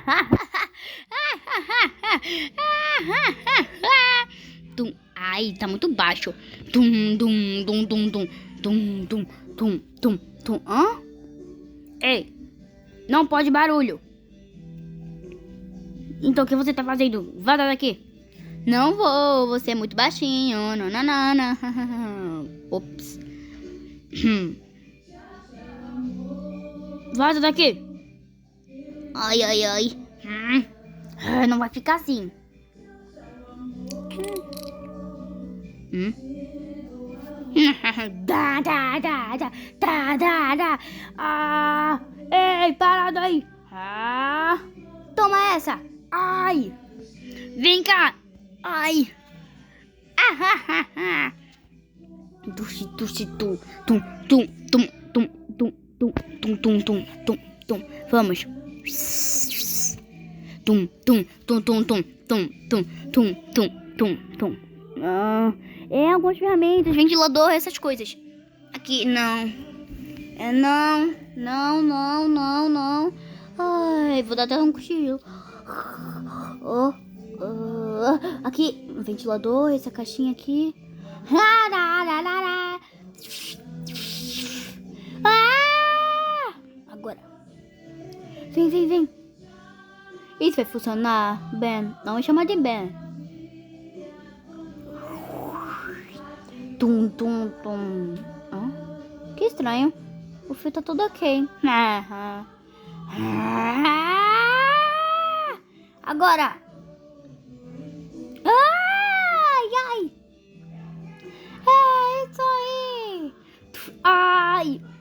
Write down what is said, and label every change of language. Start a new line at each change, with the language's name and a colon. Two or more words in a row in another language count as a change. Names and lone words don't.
Portuguese: Tum. Ai, tá muito baixo. Tum, dum, dum, dum, dum. Tum, tum, tum, tum, tum. Ei, não pode barulho. Então o que você tá fazendo? Vaza daqui. Não vou, você é muito baixinho. Nananana. Ops. Vaza daqui. Ai, ai, ai. Não vai ficar assim. Dá, dá, dá, dá, dá, dá, dá. Ei, parado aí. Toma essa. Ai. Vem cá. Ai. Tuxi, tuxi, tum, tum, tum, tum, tum, tum, tum, tum, tum, tum, tum, tum. Vamos. Tum, tum, tum, tum, tum, tum, tum, tum, tum, tum, tum. Algumas ferramentas, ventilador, essas coisas. Aqui, não. Não, não, não, não, não. Ai, vou dar até um cochilo. Aqui, um ventilador, essa caixinha aqui. Agora. Vem, vem, vem. Isso vai funcionar, Ben. Não me chama de Ben. Tum, tum, tum. Que estranho. O fio tá todo ok. Agora. Ai, ai. É isso aí. Ai.